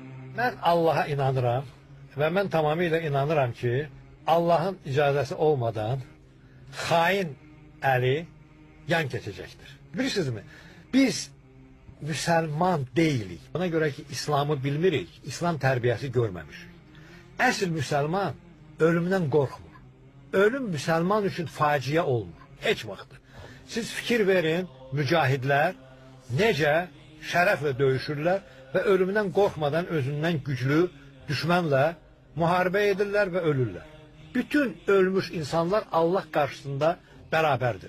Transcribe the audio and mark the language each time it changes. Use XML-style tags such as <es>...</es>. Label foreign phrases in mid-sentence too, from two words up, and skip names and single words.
<az>Ben Allah'a inanıram ve ben tamamıyla inanıram ki Allah'ın icazəsi olmadan hain əli yan keçəcəkdir. Bilirsinizmi? Biz Müslüman deyilik. Ona göre ki İslam'ı bilmirik, İslam terbiyesi görmemişik. Əsl Müslüman ölümden korkmur. Ölüm Müslüman için facia olmur. Heç vaxtı. Siz fikir verin, mücahidler necə şərəflə döyüşürlər və ölümdən qorxmadan özündən güclü düşmənlə müharibə edirlər və ölürlər. Bütün ölmüş insanlar Allah qarşısında bərabərdir.</az>